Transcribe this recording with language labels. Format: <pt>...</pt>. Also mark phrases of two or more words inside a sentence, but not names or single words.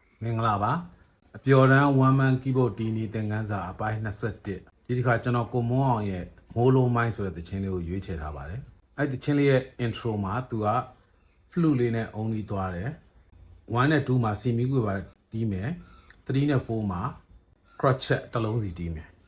<my>မင်္ဂလာပါအပျော်တမ်း</my> <en>one man keyboard</en> <my>တီးနေသင်ခန်းစာအပိုင်း21ဒီတစ်ခါကျွန်တော်ကိုမွန်းအောင်ရဲ့မိုးလုံးမိုင်းဆိုတဲ့သချင်းလေးကိုရွေးချယ်ထားပါတယ်အဲ့သချင်းလေးရဲ့ intro မှာသူက flute လေးနဲ့အုံးပြီးသွားတယ်1နဲ့2မှာစီမီကွေပါတီးမယ်3နဲ့4မှာ crotchet တစ်လုံးစီတီးမယ်</my>